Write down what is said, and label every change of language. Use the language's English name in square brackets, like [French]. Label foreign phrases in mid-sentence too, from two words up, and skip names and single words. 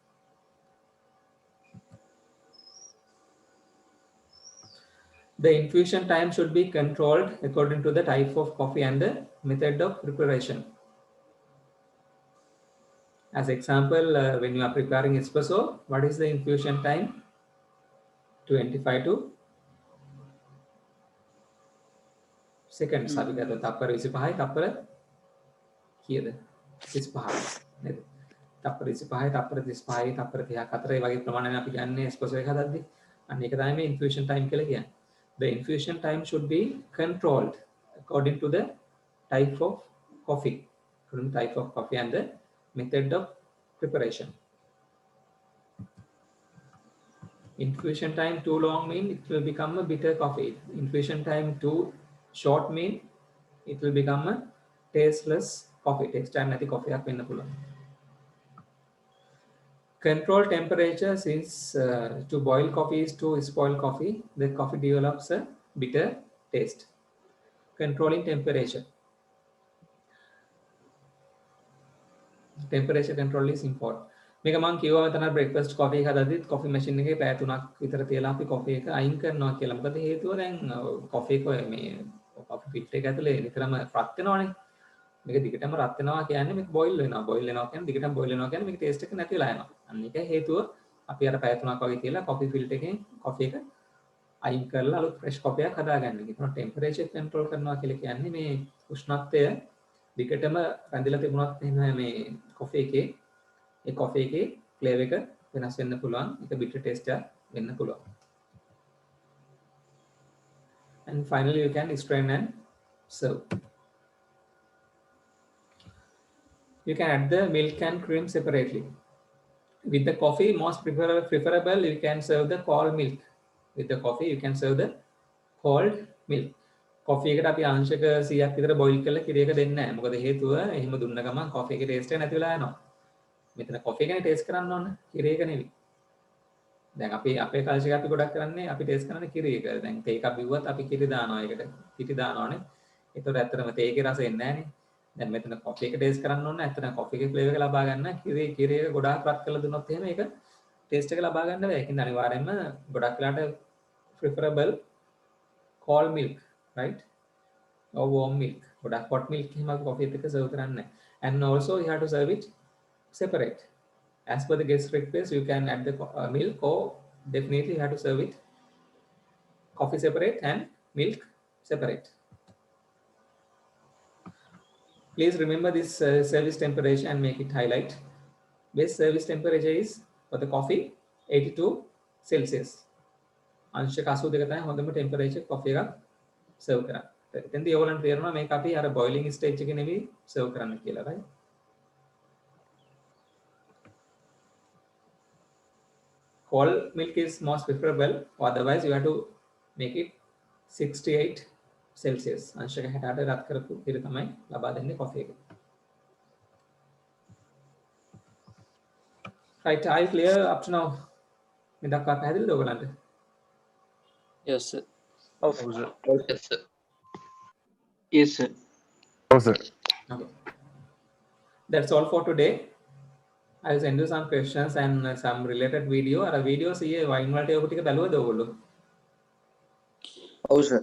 [English] The infusion time should be controlled according to the type of coffee and the method of preparation. As example, when you are preparing espresso, what is the infusion time? 25 to seconds. [Sinhala] අපි ගත්තා තප්පර 25යි තප්පර කීයද? 35යි නේද? තප්පර 25යි තප්පර 35යි තප්පර 30ක් අතර ඒ වගේ ප්‍රමාණයක් අපි ගන්නේ espresso එක හදද්දි. අන්න ඒක තමයි මේ [English] infusion time [Sinhala] කියලා කියන්නේ. [English] The infusion time should be controlled according to the type of coffee, according to the type of coffee and the method of preparation. Infusion time too long mean it will become a bitter coffee. Infusion time too short mean it will become a tasteless coffee. Taste time [Sinhala] නැති coffee එකක් වෙන්න පුළුවන්. [English] Control temperature, since to boil coffee is to spoil coffee, the coffee develops a bitter taste. Controlling temperature. Temperature control is important. [Sinhala] මේක මම කිව්වා මෙතන [English] breakfast coffee [Sinhala] එක හදද්දිත් [English] coffee machine [Sinhala] එකේ පැය 3ක් විතර තියලා අපි coffee එක අයින් කරනවා කියලා. මොකද හේතුව දැන් coffee එක මේ [English] coffee filter [Sinhala] එක ඇතුලේ නිතරම රත් වෙනවනේ. මේක දිගටම රත් වෙනවා කියන්නේ මේක boil වෙනවා. boil වෙනවා කියන්නේ දිගටම boil වෙනවා කියන්නේ මේක taste එක නැති වෙලා යනවා. අන්න ඒකයි හේතුව අපි අර පැය 3ක් වගේ තියලා [English] coffee filter [Sinhala] එකෙන් coffee එක අයින් කරලා අලුත් [English] fresh coffee [Sinhala] එකක් හදාගන්න. ඒකන [English] temperature control [Sinhala] කරනවා කියලා කියන්නේ මේ උෂ්ණත්වය දිගටම රැඳිලා තිබුණත් එහෙම මේ coffee එකේ ඒ coffee එකේ flavor එක වෙනස් වෙන්න පුළුවන්. ඒක [English] bitter taste [Sinhala] එක වෙන්න පුළුවන්. [English] And finally you can strain and serve. You can add the milk and cream separately. With the coffee, most preferable you can serve the cold milk. With the coffee you can serve the cold milk. [Sinhala] Coffee එකට අපි අංශක 100ක් විතර boil කරලා කිරි එක දෙන්නේ නැහැ. මොකද හේතුව එහෙම දුන්න ගමන් coffee එකේ taste එක නැති වෙලා යනවා. මෙතන coffee එකනේ taste කරන්න ඕන, කිරි එක නෙවෙයි. දැන් අපි අපේ කල්චර් එක අපි ගොඩක් කරන්නේ අපි taste කරන්නේ කිරි එක. දැන් තේ එකක් බිව්වත් අපි කිරි දානවා ඒකට. පිටි දානවානේ. ඒතකොට ඇත්තටම තේ එකේ රස එන්නේ නැහනේ. දැන් මෙතන coffee එක taste කරන්න ඕන. ඇත්තටම coffee එකේ flavor එක ලබා ගන්න කිරි එක ගොඩාක් රත් කරලා දුන්නොත් එහෙම ඒක taste එක ලබා ගන්න බෑ. ඒකින් අනිවාර්යයෙන්ම ගොඩක් වෙලාට [English] preferable cold milk, right? Or warm milk. [Sinhala] ගොඩක් [English] hot milk [Sinhala] එහෙම අපි coffee එකක serve කරන්නේ නැහැ. [English] And also you have to serve it separate. As per the guest request, you can add the milk, or definitely you have to serve it coffee separate and milk separate. Please remember this service temperature and make it highlight. Best service temperature is for the coffee 82 Celsius. [Sinhala] අංශක 82 තමයි හොඳම [English] temperature coffee [Sinhala] එකක් serve කරන්න. එතෙන්දී ඔයගොල්ලන්ට තේරෙනවා මේක අපි අර [English] boiling stage [Sinhala] එකේ නෙවෙයි serve කරන්න කියලා, [English] right? Cold milk is most preferable, otherwise you have to make it 68 Celsius. [Sinhala] අංශක 68 රත් කරපු ඉර තමයි ලබා දෙන්නේ coffee එක. [English] Right, I clear up to now. [Sinhala] මේ දක්වා පැහැදිලිද ඔයගලන්ට? [English] Yes, sir. [Sinhala] ඔව් සර්. [English] Yes, sir. Yes, sir. [Sinhala] ඔව් සර්. [English] Okay. That's all for today. I'll send you some questions and some related video. [Sinhala] අර videos ඊයේ wine වලට ඔය ටික බැලුවද ඔයගොල්ලෝ? [English] Oh, sir.